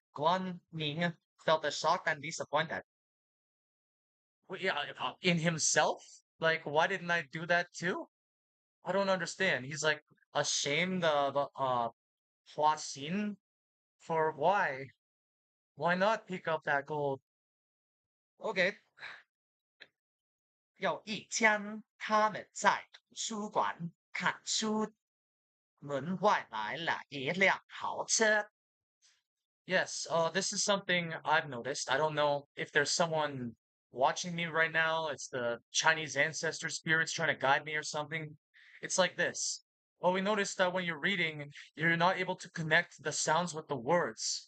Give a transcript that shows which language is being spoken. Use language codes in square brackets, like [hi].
[en] Guan Ning felt shocked and disappointed. Well, yeah, in himself? Like, why didn't I do that too? I don't understand. He's like ashamed of Hua Xin for why? Why not pick up that gold? [zh] Okay, 有一天，他们在图书馆看书，门外来了一辆豪车。 [en] Yes, this is something I've noticed. I don't know if there's someone watching me right now. It's the Chinese ancestor spirits trying to guide me or something. It's like this. Well, we noticed that when you're reading, you're not able to connect the sounds with the words.